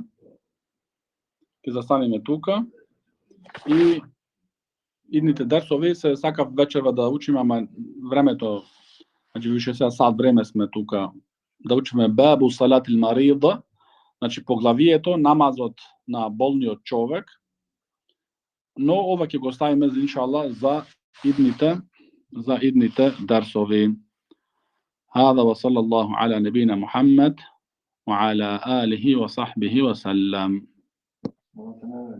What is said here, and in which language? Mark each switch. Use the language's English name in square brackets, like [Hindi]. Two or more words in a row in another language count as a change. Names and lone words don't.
[Macedonian] Ќе застанеме тука и идните дерсови се сакав вечерва да учиме, ама времето, значи више сега сат време сме тука да учиме [Arabic] باب صلاة المريض, [Macedonian] значи поглавието намазот на болниот човек. Но ова ќе го ставиме иншаллах за идните дерсови. [Arabic] هذا وصلى الله على نبينا محمد وعلى آله وصحبه وسلم.